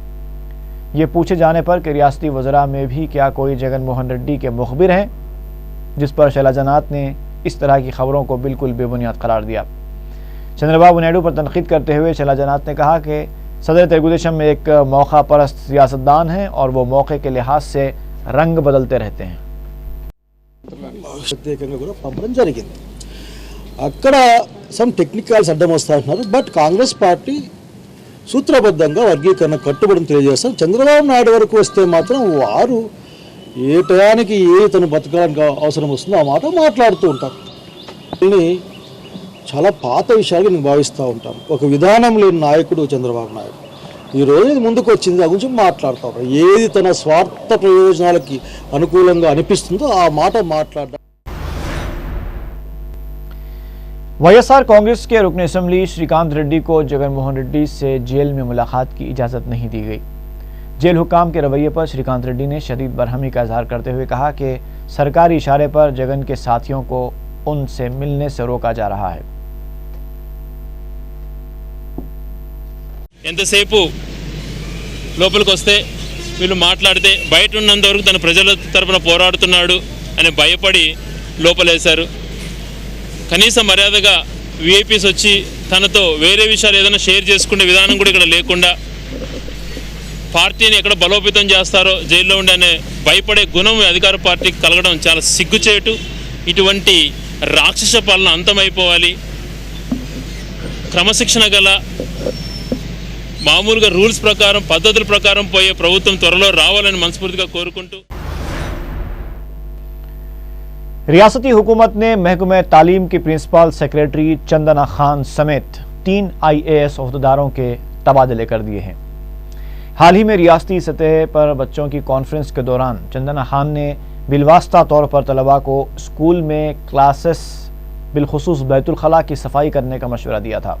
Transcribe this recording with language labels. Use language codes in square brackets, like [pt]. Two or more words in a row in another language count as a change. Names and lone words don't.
[ur] یہ پوچھے جانے پر کہ ریاستی وزراء میں بھی کیا کوئی جگن موہن ریڈی کے مخبر ہیں، جس پر شیلا جنات نے اس طرح کی خبروں کو بالکل بے بنیاد قرار دیا. چندرا بابو نائیڈو پر تنقید کرتے ہوئے شیلا جنات نے کہا کہ صدر تیلگو دیشم میں ایک موقع پرست سیاست دان ہیں اور وہ موقعے کے لحاظ سے رنگ بدلتے رہتے ہیں. [te] ప్రత్యేకంగా కూడా పంపడం జరిగింది. అక్కడ [en] some technicals [te] అడ్డం వస్తా అంటున్నారు. బట్ కాంగ్రెస్ పార్టీ సూత్రబద్ధంగా వర్గీకరణ కట్టుబడిని తెలియజేస్తారు. చంద్రబాబు నాయుడు వరకు వస్తే మాత్రం వారు ఏ టయానికి ఏ తను బతకడానికి అవసరం వస్తుందో ఆ మాట మాట్లాడుతూ ఉంటారు. దీన్ని చాలా పాత విషయాలు నేను భావిస్తూ ఉంటాను. ఒక విధానం లేని నాయకుడు చంద్రబాబు నాయుడు. ఈరోజు ముందుకు వచ్చింది, దాని గురించి మాట్లాడుతూ ఉంటారు. ఏది తన స్వార్థ ప్రయోజనాలకి అనుకూలంగా అనిపిస్తుందో ఆ మాట మాట్లాడడం. [ur] YSR کانگریس کے رکن اسمبلی شری کانت ریڈی کو جگن موہن ریڈی سے جیل میں ملاقات کی اجازت نہیں دی گئی. جیل حکام کے رویے پر شری کانت ریڈی نے شدید برہمی کا اظہار کرتے ہوئے کہا کہ سرکاری اشارے پر جگن کے ساتھیوں کو ان سے ملنے سے روکا جا رہا ہے. [te] ఎంతసేపు లోపలికి వస్తే వీళ్ళు మాట్లాడితే బయట ఉన్నంత వరకు తన ప్రజల తరపున పోరాడుతున్నాడు అని భయపడి లోపలేశారు. కనీస మర్యాదగా విఐపీస్ వచ్చి తనతో వేరే విషయాలు ఏదైనా షేర్ చేసుకునే విధానం కూడా ఇక్కడ లేకుండా పార్టీని ఎక్కడ బలోపేతం చేస్తారో జైల్లో ఉండి అనే భయపడే గుణం అధికార పార్టీకి కలగడం చాలా సిగ్గుచేటు. ఇటువంటి రాక్షస పాలన అంతమైపోవాలి. క్రమశిక్షణ గల మామూలుగా రూల్స్ ప్రకారం పద్ధతుల ప్రకారం పోయే ప్రభుత్వం త్వరలో రావాలని మనస్ఫూర్తిగా కోరుకుంటూ [ur] ریاستی حکومت نے محکمے تعلیم کی [en] Principal Secretary [ur] چندنا خان سمیت 3 IAS عہدیداروں کے تبادلے کر دیے ہیں. حال ہی میں ریاستی سطح پر بچوں کی کانفرنس کے دوران چندنا خان نے بالواسطہ طور پر طلبہ کو اسکول میں کلاسز بالخصوص بیت الخلا کی صفائی کرنے کا مشورہ دیا تھا.